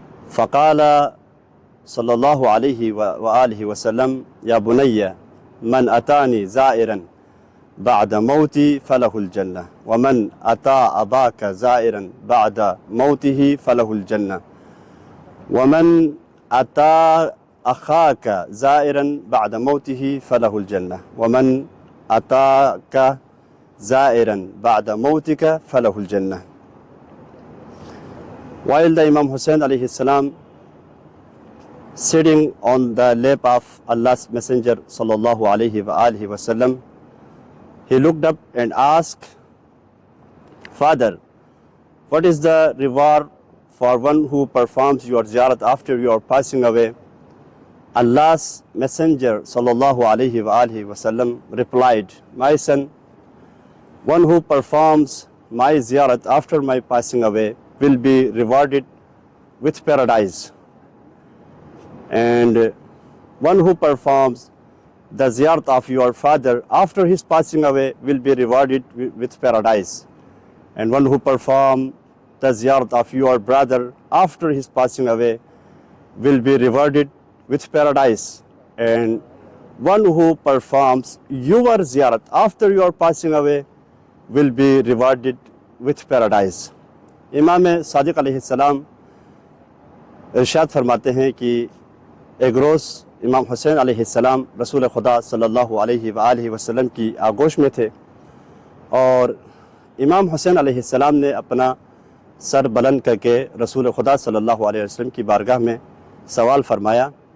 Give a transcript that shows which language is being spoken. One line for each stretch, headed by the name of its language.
Arabic: فقال صلى الله عليه وآله وسلم يا بني من أتاني زائرا بعد موتي فله الجنة ومن أتى أباك زائرا بعد موته فله الجنة ومن أتى أخاك زائرا بعد موته فله الجنة ومن أتاك زائرا بعد موتك فله الجنة.
English: While the Imam Hussein alayhi salam sitting on the lap of Allah's Messenger sallallahu alayhi wa alihi wasallam, he looked up and asked, Father, what is the reward for one who performs your ziyarat after you are passing away? Allah's Messenger sallallahu alayhi wa alihi wasallam replied, my son, one who performs my ziyarat after my passing away will be rewarded with paradise, and one who performs the ziyarat of your father after his passing away will be rewarded with paradise, and one who performs the ziyarat of your brother after his passing away will be rewarded with paradise, and one who performs your ziyarat after your passing away will be rewarded with paradise.
Urdu: امام صادق علیہ السلام ارشاد فرماتے ہیں کہ ایک روز امام حسین علیہ السلام رسول خدا صلی اللہ علیہ وآلہ وسلم کی آغوش میں تھے، اور امام حسین علیہ السلام نے اپنا سر بلند کر کے رسول خدا صلی اللہ علیہ وسلم کی بارگاہ میں سوال فرمایا